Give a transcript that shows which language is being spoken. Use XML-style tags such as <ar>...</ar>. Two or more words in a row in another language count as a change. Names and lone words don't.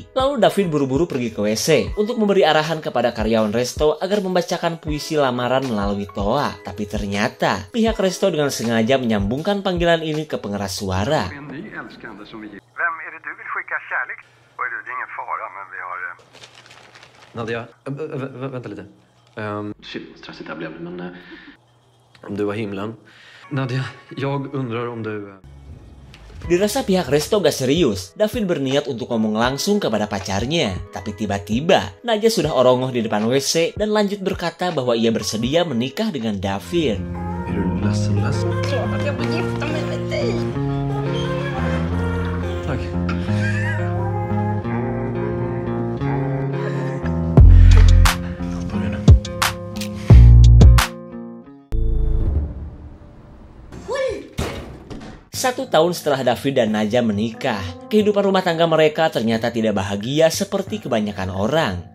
<id>Lalu David buru-buru pergi ke WC untuk memberi arahan kepada karyawan resto agar membacakan puisi lamaran melalui toa. Tapi ternyata, pihak resto dengan sengaja menyambungkan panggilan ini ke pengeras suara.</id> <sv>Nadia, vänta lite. Shit, stressigt det här blev, men om du var himlen. Nadia, jag undrar om du...</sv> <id>Dirasa pihak resto gak serius, David berniat untuk ngomong langsung kepada pacarnya. Tapi tiba-tiba, Naja sudah orongoh di depan WC dan lanjut berkata bahwa ia bersedia menikah dengan David.</id> <sv>Är du ledsen? Klart att jag vill gifta mig med dig. Tack.</sv> <id>1 tahun setelah David dan Naja menikah, kehidupan rumah tangga mereka ternyata tidak bahagia seperti kebanyakan orang.</id>